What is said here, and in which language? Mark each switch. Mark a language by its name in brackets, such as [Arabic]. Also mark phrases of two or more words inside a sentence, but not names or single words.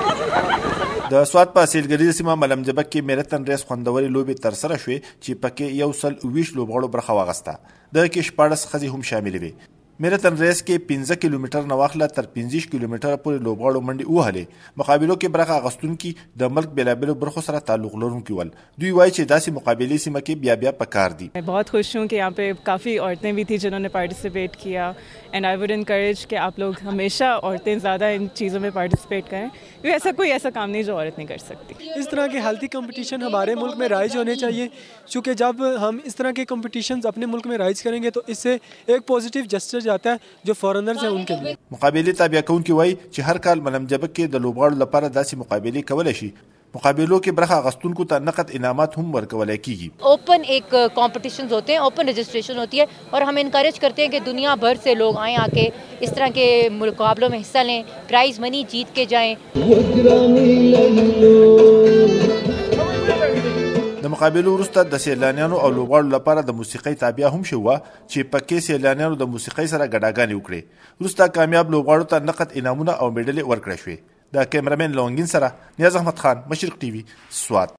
[Pashto] د سوات په سیلګریزه سیمه ملمجبک کې میراتن ریس خوندورې لوبې ترسره شوې چې پکې 120 لوبغاړو برخه واخیسته. دغه کې 14 ښځې هم شاملې وې. میراتن ریس کې 15 کیلومتر نه واخله تر 15 کیلومتره پورې لوبغاړو منډې ووهلې. مقابلو کې برخه اخیستونکي د ملک بېلابېلو برخو سره تعلق لرونکي ول. دوی وایي چې داسې مقابلې سیمه کې بیا بیا پکار دي. [Urdu] بہت خوش ہوں کہ یہاں پے کافی عورتیں بھی تھی جنہوں نے پارٹیسیپیٹ کیا [English] and I would encourage [Urdu] کہ آپ لوگ ہمیشہ عورتیں زیادہ ان چیزوں میں پارٹیسیپیٹ کریں کیونکہ کوئی ایسا کام نہیں جو عورت نہیں کر سکتی. اس طرح کے [English] healthy competition [Urdu] ہمارے ملک میں رائز ہونے چاہئیں کیونکہ جب ہم اس طرح کے کمپٹیشنز اپنے ملک میں رائز کریں گے تو اس سے ایک [English] positive gesture [Urdu] جاتا ہے جو فارنرز ہیں ان کے لیے. [Pashto] مقابلې تابع کوونکي وایي چې هر کال ملمجبک کې د لوبغاړو لپاره داسې مقابلې کولی شي. مقابلوں کې برخه اخیستونکو ته نقد انعامات هم ورکولی کیږي. [Urdu] اوپن ایک کمپٹیشنز ہوتے ہیں, [English] open registration [Urdu] ہوتی ہے اور ہم انکریج کرتے ہیں کہ دنیا بھر سے لوگ آئیں، آ کے اس طرح کے مقابلوں میں حصہ لیں, [English] prize money [Urdu] جیت کے جائیں. [Pashto] د مقابلو وروسته د سیلانیانو او لوبغاړو لپاره د موسیقۍ تابیا هم شوه چې پکې سیلانیانو د موسیقۍ سره ګډاګانې وکړې. وروسته کامیاب لوبغاړو ته نقد انعامونه او میډلې ورکړل شوې. د کیمرامین لونګین سره نیاز احمد خان، مشرق ټي وي، سوات.